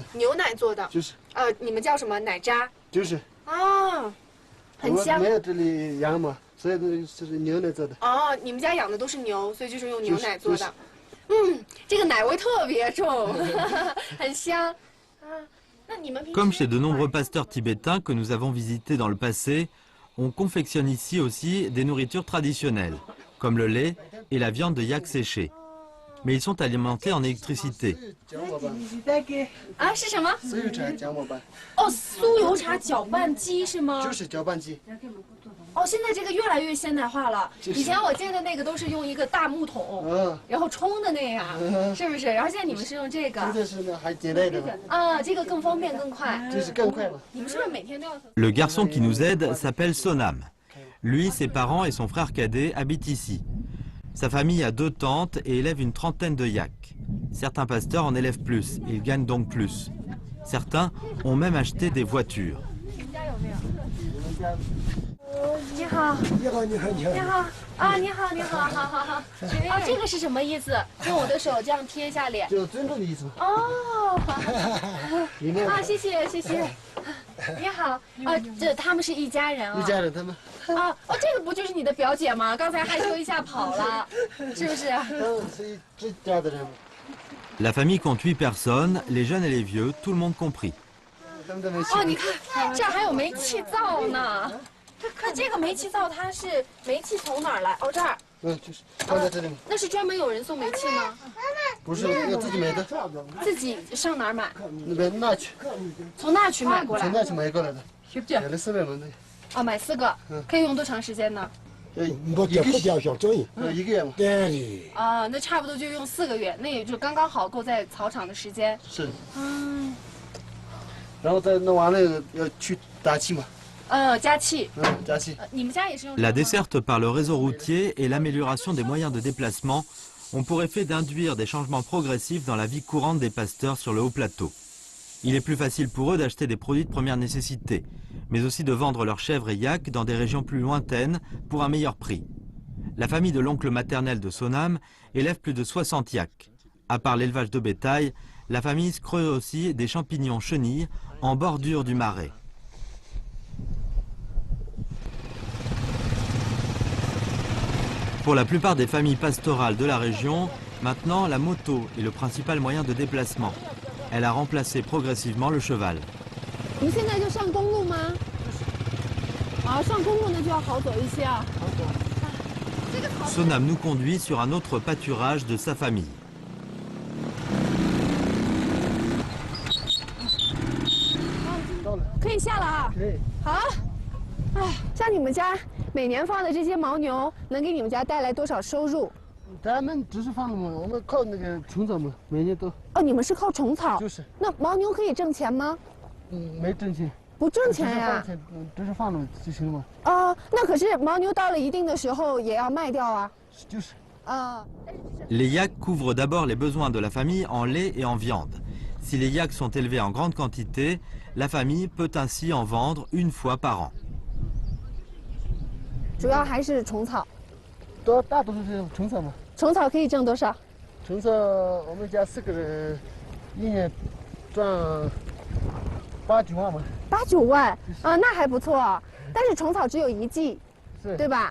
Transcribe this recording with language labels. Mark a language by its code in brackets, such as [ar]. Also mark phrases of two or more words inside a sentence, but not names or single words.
[zh] 牛奶做的。就是。你们叫什么？奶渣。就是。很香。没有这里羊嘛，所以这是牛奶做的。你们家养的都是牛，所以就是用牛奶做的。这个奶味特别重，很香。 [fr] Comme chez de nombreux pasteurs tibétains que nous avons visités dans le passé, on confectionne ici aussi des nourritures traditionnelles, comme le lait et la viande de yak séchée. Mais ils sont alimentés en électricité. [zh] 啊，是什么？酥油茶姜末拌，哦，酥油茶搅拌机是吗？就是搅拌机。哦，现在这个越来越现代化了。以前我见的那个都是用一个大木桶，然后冲的那样，是不是？然后现在你们是用这个。现在是呢还简单一点嘛。啊，这个更方便更快。就是更快嘛。你们是不是每天都要？ [fr] Le garçon qui nous aide s'appelle Sonam. Lui, ses parents et son frère cadet habitent ici. Sa famille a 2 tentes et élève une trentaine de yaks. Certains pasteurs en élèvent plus, ils gagnent donc plus. Certains ont même acheté des voitures. [zh] 你好，你好，你好，你好，你好啊，你好，你好，好好好。啊，这个是什么意思？用我的手这样贴一下脸。就尊重的意思。哦，啊，谢谢谢谢。你好，啊，这他们是一家人啊。一家人他们。啊，哦，这个不就是你的表姐吗？刚才害羞一下跑了，是不是？是这家的人。 [fr] La famille compte 8 personnes, les jeunes et les vieux, tout le monde compris. [zh] 哦，你看，这儿还有煤气灶呢。那这个煤气灶它是煤气从哪儿来？哦，这儿。就是放在这里。那是专门有人送煤气吗？不是，要自己买的。自己上哪儿买？那边那去。从那去买过来。从那去买过来的。买了4个人的。哦，买4个，可以用多长时间呢？一个月嘛。对。啊，那差不多就用4个月，那也就刚刚好够在草场的时间。是。嗯。然后再弄完了要去打气嘛。加气。加气。你们家也是用。 [fr] La desserte par le réseau routier et l'amélioration des moyens de déplacement ont pour effet d'induire des changements progressifs dans la vie courante des pasteurs sur le haut plateau. Il est plus facile pour eux d'acheter des produits de première nécessité, mais aussi de vendre leurs chèvres et yaks dans des régions plus lointaines pour un meilleur prix. La famille de l'oncle maternel de Sonam élève plus de 60 yaks. À part l'élevage de bétail, la famille creuse aussi des champignons chenilles en bordure du marais. Pour la plupart des familles pastorales de la région, maintenant la moto est le principal moyen de déplacement. Elle a remplacé progressivement le cheval. [zh] 你现在就上公路吗？啊，上公路那就要好走一些啊。 [fr] Sonam nous conduit sur un autre pâturage de sa famille. [zh] 可以下了啊。可以。好。哎，像你们家每年放的这些牦牛，能给你们家带来多少收入？咱们只是放了嘛，我们靠那个虫草嘛，每年都。哦，你们是靠虫草。就是。那牦牛可以挣钱吗？没挣钱。不挣钱呀？只是放了就行了嘛。啊，那可是牦牛到了一定的时候也要卖掉啊。就是。啊。 [fr] Les yaks couvrent d'abord les besoins de la famille en lait et en viande. Si les yaks sont élevés en grande quantité, la famille peut ainsi en vendre une fois par an. [zh] 主要还是虫草。大多数是虫草嘛。虫草可以挣多少？虫草我们家4个人，一年赚8、9万嘛。 8、9万啊，那还不错。但是虫草只有1季，对吧？